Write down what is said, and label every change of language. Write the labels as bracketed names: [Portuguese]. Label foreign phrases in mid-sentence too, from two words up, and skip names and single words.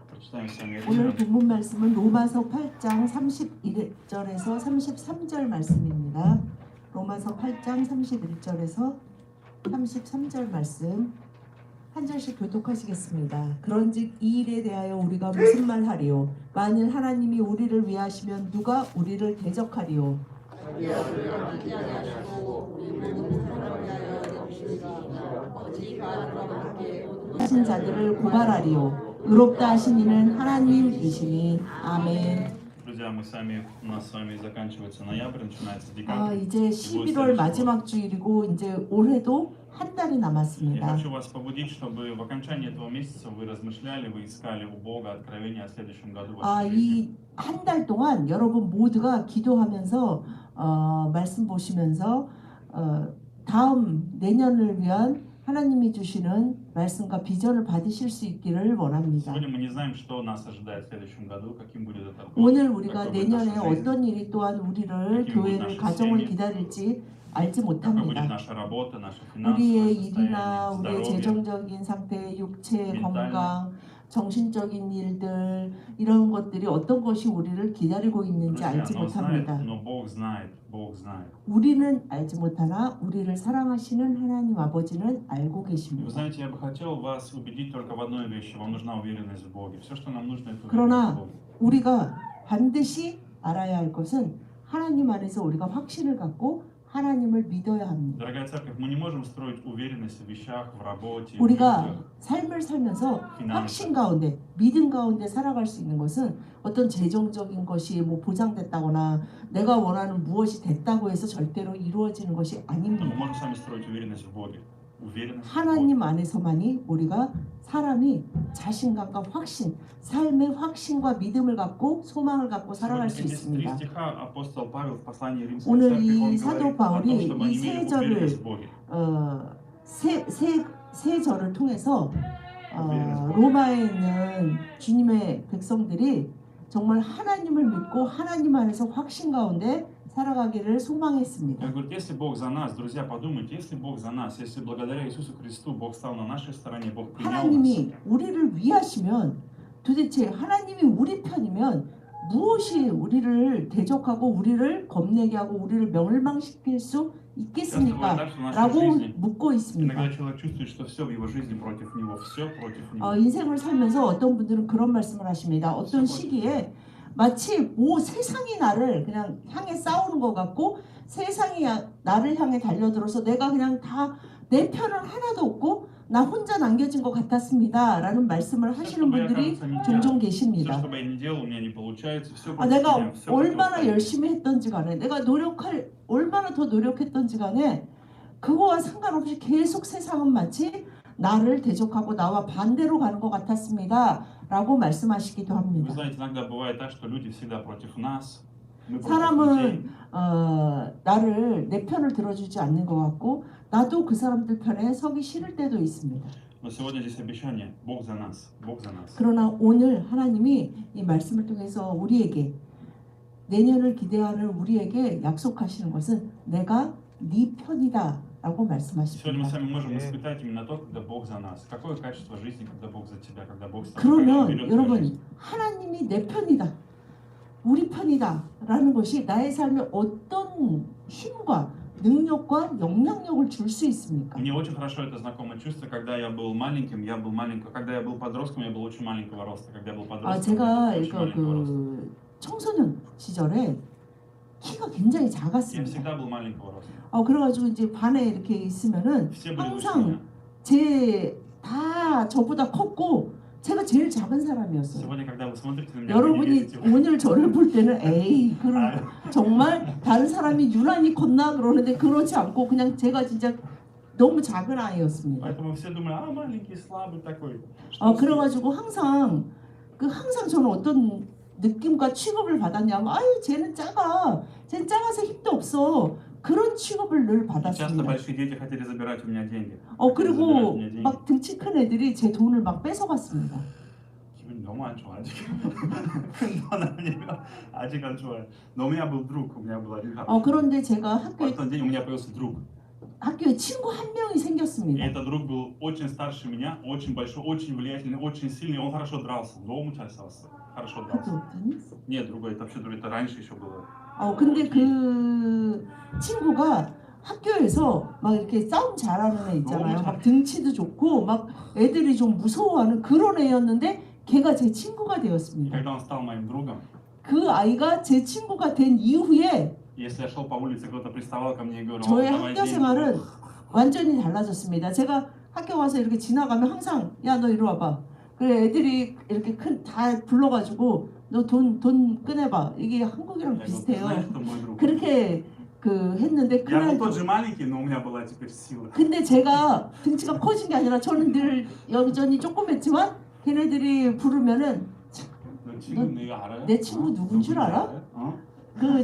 [Russian] Читаем с вами [Korean] 오늘 [Russian] Римлянам, [Korean] 본문 말씀은 로마서 8장 31절에서 33절 말씀입니다. 로마서 8장 31절에서 33절 말씀 한 절씩 교독하시겠습니다. 그런즉 이 일에 대하여 우리가 무슨 말 하리요? 만일 하나님이 우리를 위하시면 누가 우리를 대적하리요? 하신 자들을 고발하리요. 의롭다 하신 이는 하나님이시니. 아멘. [Russian] Друзья, у нас с вами заканчивается ноябрь, начинается 아, декабрь. [Korean] 이제 11월 마지막 주일이고 이제 올해도 한 달이 [Russian] Я [Korean] 남았습니다. [Russian] хочу вас побудить, чтобы в окончании этого месяца вы размышляли, вы искали у Бога откровения о следующем году в 아, вашей жизни. [Korean] 이 한 달 동안 여러분 모두가 기도하면서 말씀 보시면서 다음 내년을 위한 하나님이 주시는 말씀과 비전을 받으실 수 있기를 원합니다. [Russian] Сегодня мы не знаем, что нас ожидает в следующем году, каким будет этот год, [Korean] 오늘 우리가 [Russian] какой будет [Korean] 내년에 [Russian] наша жизнь, [Korean] 어떤 일이 또한 우리를 교회를 가정을 기다릴지 알지 [Russian] какой будет [Korean] 못합니다. [Russian] наша работа, наше финансовое [Korean] 우리의 일이나 [Russian] состояние, [Korean] 우리의 [Russian] здоровье, [Korean] 재정적인 상태, 육체 멘탈. 건강, 정신적인 일들 이런 것들이 어떤 것이 우리를 기다리고 있는지 [Russian] Друзья, [Korean] 알지 [Russian] но [Korean] 못합니다. [Russian] Бог знает, Бог знает. [Korean] 우리는 알지 못하나 우리를 사랑하시는 하나님 아버지는 알고 [Russian] И вы [Korean] 계십니다. [Russian] знаете, я бы хотел вас убедить только в одной вещи. Вам нужна уверенность в Боге. Все, что нам нужно, это уверенность в [Korean] 그러나 [Russian] Боге. [Korean] 우리가 반드시 알아야 할 것은 하나님 안에서 우리가 확신을 갖고 하나님을 믿어야 합니다. [Russian] Дорогая церковь, мы не можем строить уверенность в вещах, в работе, в [Korean] 우리가 [Russian] людях. [Korean] 삶을 살면서 확신 가운데, 믿음 가운데 살아갈 수 있는 것은 어떤 재정적인 것이 뭐 보장됐다거나 내가 원하는 무엇이 됐다고 해서 절대로 이루어지는 것이 [Russian] Но мы [Korean] 아닙니다. [Russian] можем сами строить уверенность в Боге. Уверенность в Боге. [Korean] 하나님 안에서만이 우리가 사람이 자신감과 확신, 삶의 확신과 믿음을 갖고 소망을 갖고 살아갈 수 [Russian] Сегодня здесь три [Korean] 있습니다. [Russian] стиха апостол Павел в послании Римской [Korean] 오늘 [Russian] церкви, [Korean] 이 [Russian] он [Korean] 사도 [Russian] говорит о том, [Korean] 바울이 [Russian] чтобы [Korean] 이 [Russian] они [Korean] 세 [Russian] имели [Korean] 절을 [Russian] уверенность в Боге. [Korean] 세 절을 통해서 로마에 있는 주님의 백성들이 정말 하나님을 믿고 하나님 안에서 확신 가운데 살아가기를 소망했습니다. [Russian] Он говорит, если Бог за нас, друзья, подумайте, если Бог за нас, если благодаря Иисусу Христу Бог стал на нашей стороне, Бог принял нас, [Korean] 하나님이 우리를 위하시면 도대체 하나님이 우리 편이면 무엇이 우리를 대적하고 우리를 겁내게 하고 우리를 멸망시킬 수 있겠습니까? 라고 묻고 있습니다. [Russian] иногда человек чувствует, что все в его жизни против него, все против него. [Korean] 인생을 살면서 어떤 분들은 그런 말씀을 하십니다. 어떤 시기에 마치 뭐 세상이 나를 그냥 향해 싸우는 것 같고 세상이 나를 향해 달려들어서 내가 그냥 다 내 편은 하나도 없고 나 혼자 남겨진 것 같았습니다. 라는 말씀을 하시는 분들이 종종 [Russian] Все, [Korean] 계십니다. [Russian] что бы я ни делал, у меня не получается, все против [Korean] 내가 [Russian] меня, все [Korean] 얼마나 열심히 했던지 간에 내가 얼마나 더 노력했던지 간에 그거와 상관없이 계속 세상은 마치 나를 대적하고 나와 반대로 가는 것 같았습니다. 라고 말씀하시기도 [Russian] Вы [Korean] 합니다. [Russian] знаете, иногда бывает так, что люди всегда против нас. Мы против людей. [Korean] 사람은 나를 내 편을 들어주지 않는 것 같고 나도 그 사람들 편에 서기 싫을 때도 있습니다. [Russian] Но сегодня здесь обещание: Бог за нас, Бог за нас. [Korean] 그러나 오늘 하나님이 이 말씀을 통해서 우리에게 내년을 기대하는 우리에게 약속하시는 것은 내가 네 편이다 라고 [Russian] Сегодня мы [Korean] 말씀하십니다. [Russian] с вами можем испытать именно то, когда Бог за нас. Какое качество жизни, когда Бог за тебя, когда Бог с тобой, когда Он [Korean] 그러면 [Russian] берет твою [Korean] 여러분 [Russian] жизнь. [Korean] 하나님이 내 편이다 우리 편이다 라는 것이 나의 삶에 어떤 힘과 능력과 영향력을 줄 수 있습니까? [Russian] Мне очень хорошо это знакомое чувство, когда я был маленьким, когда я был подростком, я был очень маленького роста, когда я был подростком, [Korean] 제가 [Russian] я был очень маленького роста. [Korean] 그 청소년 시절에 키가 굉장히 [Russian] Я [Korean] 작았습니다. [Russian] всегда был маленького роста. [Korean] 그래가지고 이제 반에 이렇게 있으면은 [Russian] Все были выше [Korean] 항상 [Russian] меня. [Korean] 다 저보다 컸고 제가 제일 작은 사람이었어요. [Russian] Сегодня, когда вы смотрите на меня, вы не [Korean] 여러분이 [Russian] верите. [Korean] 오늘 저를 볼 때는 에이 그런 정말 다른 사람이 유난히 컸나 그러는데 그렇지 않고 그냥 제가 진짜 너무 작은 아이였습니다. [Russian] Поэтому все думали, маленький, слабый такой. Что с ним? [Korean] 그래가지고 항상 저는 어떤 느낌과 취급을 받았냐면 아유 쟤는 작아, 쟤는 작아서 힘도 없어 그런 취급을 늘 [Russian] Часто [Korean] 받았습니다. [Russian] большие дети хотели забирать у меня деньги. [Korean] 그리고 [Russian] забирать у меня деньги. [Korean] 막 등치 큰 애들이 제 돈을 막 뺏어갔습니다. 기분이 너무 안 좋아 아직. 큰 아니면 아직 안 좋아요. [Russian] Но у меня был друг, у меня был один хороший. [Korean] 그런데 제가 학교에 [Russian] 어떤 день у меня появился друг. [Korean] 학교에 친구 한 명이 [Russian] И [Korean] 생겼습니다. [Russian] этот друг был очень старше меня, очень большой, очень влиятельный, очень сильный. Он хорошо дрался, дом участвовался, хорошо [Korean] 학교 [Russian] дрался. [Korean] 없더니 [Russian] Нет, другой, это вообще другой, это раньше еще было. [Korean] 근데 그 친구가 학교에서 막 이렇게 싸움 잘하는 애 있잖아요. 너무 막 등치도 좋고 막 애들이 좀 무서워하는 그런 애였는데 걔가 제 친구가 [Russian] И [Korean] 되었습니다. [Russian] когда он стал моим другом, [Korean] 그 아이가 제 친구가 된 이후에 [Russian] если я шел по улице, кто-то приставал ко мне и говорил, [Korean] 저의 [Russian] давай [Korean] 학교 [Russian] деньги, [Korean] 생활은 완전히 달라졌습니다. 제가 학교 와서 이렇게 지나가면 항상 야 너 이리 와봐. 그래 애들이 이렇게 다 불러가지고 너 돈 꺼내봐. 이게 한국이랑 [Russian] Я говорю, ты [Korean] 비슷해요. [Russian] знаешь, кто мой друг? [Korean] 그렇게 했는데 [Russian] Я был [Korean] 그날 [Russian] тот же маленький, но у меня была теперь сила. [Korean] 근데 제가 등치가 커진 게 아니라 저는 늘 여전히 조그맸지만 걔네들이 부르면은 너 친구 내가 알아요? 내 친구 누군 줄 알아? 어?